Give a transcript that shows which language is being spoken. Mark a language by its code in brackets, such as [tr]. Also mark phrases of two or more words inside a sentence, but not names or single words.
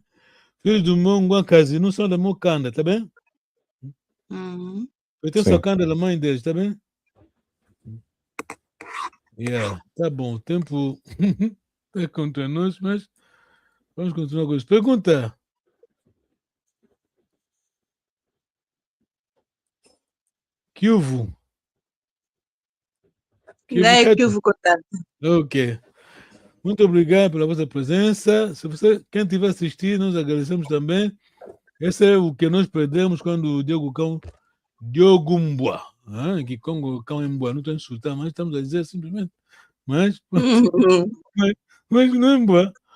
[pt] Filhos do meu Nguankazi não são da meu Kanda, tá bem? Eu tenho só Kanda da mãe deles, tá bem? Tá bom, o tempo está contra nós, mas vamos continuar com isso. Pergunta. [kg] Kiuvu. Kiuvu Kotata. [pt] Ok. Muito obrigado pela vossa presença. Quem estiver assistindo, nós agradecemos também. Esse é o que nós perdemos quando o Diogo Mbua, que Congo Cão Mbua, não estou a insultar, mas estamos a dizer simplesmente. Mas não é Mbua.